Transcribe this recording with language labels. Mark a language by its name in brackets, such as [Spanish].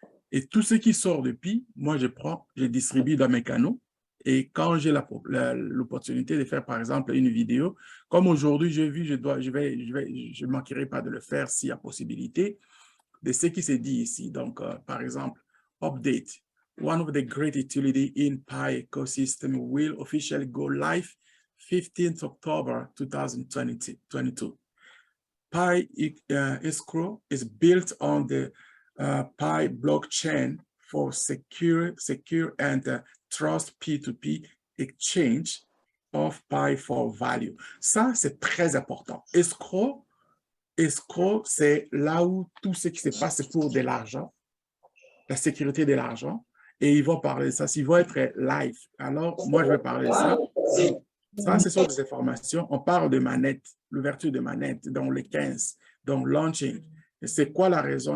[French] Et tout ce qui sort depuis, moi je distribue dans mes canaux. Et quand j'ai l'opportunité de faire, par exemple, une vidéo, comme aujourd'hui, j'ai vu, je ne manquerai pas de le faire s'il y a possibilité, de ce qui s'est dit ici. Donc, par exemple, update. [English] One of the great utility in Pi ecosystem will officially go live 15th October 2022. Pi escrow is built on the Pi blockchain for secure and trust P2P exchange of Pi for value. [French] Ça, c'est très important. Escrow, c'est là où tout ce qui se passe, c'est pour de l'argent, la sécurité de l'argent. Et ils vont parler de ça. Ils vont être live. Alors, moi, je vais parler de ça. Ça, ce sont des informations. On parle de manette, l'ouverture de manette, dans les 15, donc launching. C'est quoi la raison?